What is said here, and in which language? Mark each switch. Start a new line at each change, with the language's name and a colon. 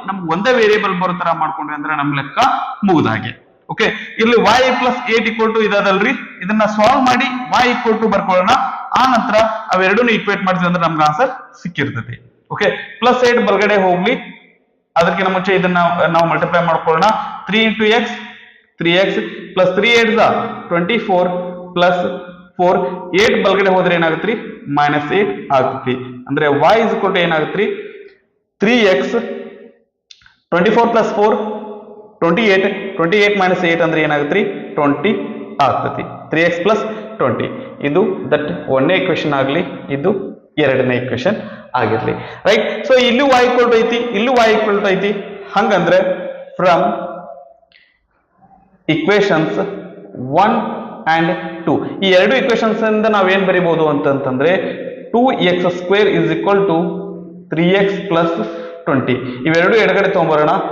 Kannada: ನಮ್ಗೆ ಒಂದೇ ವೇರಿಯೇಬಲ್ ಬರೋ ತರ ಮಾಡ್ಕೊಂಡ್ರಿ ಅಂದ್ರೆ ನಮ್ ಲೆಕ್ಕ ಮುಗಿದಾಗೆ. ಓಕೆ, ಇಲ್ಲಿ y plus 8 equal to ಇದದಲ್ರಿ, ಇದನ್ನ ಸಾಲ್ವ್ ಮಾಡಿ y equal to ಬರ್ಕೊಳ್ಳೋಣ. ಆ ನಂತರ ಅವೆರಡನ್ನು ಈಕ್ವೇಟ್ ಮಾಡಿದ್ವಿ ಅಂದ್ರೆ ನಮ್ಗೆ ಆನ್ಸರ್ ಸಿಕ್ಕಿರ್ತೈತಿ. ಓಕೆ, ಪ್ಲಸ್ 8 ಬಲಗಡೆ ಹೋಗ್ಲಿ, ಅದಕ್ಕಿಂತ ಮುಂಚೆ ಇದನ್ನ ನಾವು ಮಲ್ಟಿಪ್ಲೈ ಮಾಡ್ಕೊಳ್ಳೋಣ. 3 into x 3x plus 3 8 24 plus 4 8 ಬಲಗಡೆ ಹೋದ್ರೆ ಏನಾಗುತ್ತೆ -8 ಆಗುತ್ತೆ. ಅಂದ್ರೆ y is equal to ಏನಾಗುತ್ತೆ 3x 24 plus 4 28 minus 8 ಅಂದ್ರೆ ಏನಾಗುತ್ತೆ 20 ಆಗ್ತತಿ. 3x plus 20 ಇದು ದಟ್ ಒಂದನೇ ಇಕ್ವೇಶನ್ ಆಗ್ಲಿ, ಇದು ಎರಡನೇ ಇಕ್ವೇಶನ್ ಆಗಿರ್ಲಿ. ರೈಟ್. ಸೊ ಇಲ್ಲೂ y equal to ಐತಿ, ಇಲ್ಲೂ y equal to ಐತಿ. ಹಂಗಂದ್ರೆ ಫ್ರಮ್ ಇಕ್ವೇಶನ್ಸ್ 1 and 2 ಈ ಎರಡು ಇಕ್ವೇಶನ್ಸ್ ಇಂದ ನಾವೇನ್ ಬರಿಬಹುದು ಅಂತಂದ್ರೆ
English: 2x square is equal to 3x plus 20
Kannada: ಇವೆರಡು ಎಡಗಡೆ ತಗೊಂಬರೋಣ.